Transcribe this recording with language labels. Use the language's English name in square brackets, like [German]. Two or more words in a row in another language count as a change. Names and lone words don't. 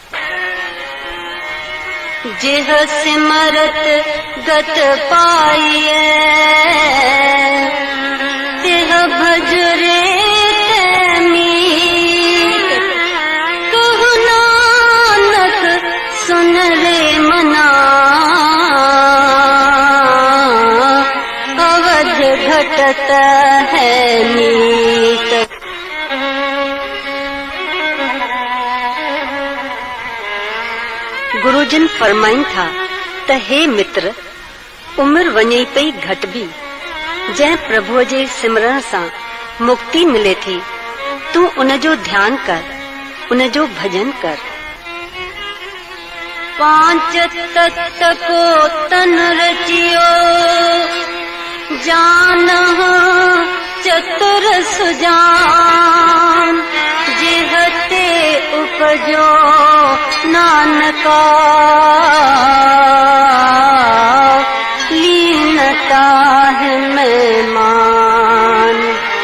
[Braj] जिह सिमरत गत पाइए तिह भजरे सुन रे मना अवध घटत है नीत। [Sindhi] गुरुजन फरमाइन था त हे मित्र, उम्र वञे पई घट भी, जंहिं प्रभुअ जे सिमरण सां मुक्ति मिले थी, तूं उन जो ध्यान कर, उन जो भजन कर। [Braj] पांच तत्व को तन रचियो, जान चतुर सुजान, जेहते उपजो नानका, लीनता है मेहमान।